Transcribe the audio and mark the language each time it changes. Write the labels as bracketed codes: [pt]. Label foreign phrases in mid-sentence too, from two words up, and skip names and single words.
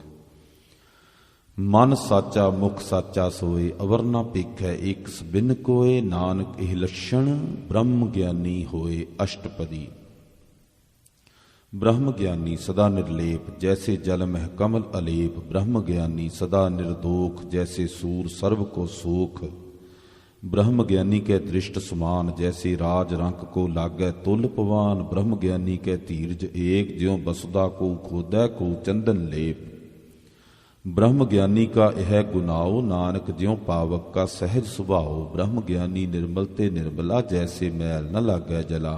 [pa] ਮਨ ਸਾਚਾ ਮੁਖ ਸਾਚਾ ਸੋਏ, ਅਵਰ ਨ ਪੇਖੈ ਏਕਸ ਬਿਨ ਕੋਏ। ਨਾਨਕ ਇਹ ਲੱਛਣ ਬ੍ਰਹਮ ਗਿਆਨੀ ਹੋਏ। ਅਸ਼ਟਪਦੀ। ਬ੍ਰਹਮ ਗਿਆਨੀ ਸਦਾ ਨਿਰਲੇਪ, ਜੈਸੇ ਜਲ ਮਹਿ ਕਮਲ ਅਲੇਪ। ਬ੍ਰਹਮ ਗਿਆਨੀ ਸਦਾ ਨਿਰਦੋਖ, ਜੈਸੇ ਸੂਰ ਸਰਬ ਕੋ ਸੋਖ। ਬ੍ਰਹਮ ਗਿਆਨੀ ਕੇ ਦ੍ਰਿਸ਼ਟ ਸਮਾਨ, ਜੈਸੇ ਰਾਜ ਰੰਕ ਕੋ ਲਾਗੈ ਤੁਲ ਪਵਾਨ। ਬ੍ਰਹਮ ਗਿਆਨੀ ਕੇ ਧੀਰਜ ਏਕ, ਜਿਉਂ ਬਸੁਦਾ ਕੋ ਖੋਦੈ ਕੋ ਚੰਦਨ ਲੇਪ। ਬ੍ਰਹਮ ਗਿਆਨੀ ਕਾ ਯਹ ਗੁਨਾਓ, ਨਾਨਕ ਜਿਉਂ ਪਾਵਕ ਕਾ ਸਹਜ ਸੁਭਾਓ। ਬ੍ਰਹਮ ਗਿਆਨੀ ਨਿਰਮਲ ਤੇ ਨਿਰਮਲਾ, ਜੈਸੇ ਮੈਲ ਨ ਲਾਗੈ ਜਲਾ।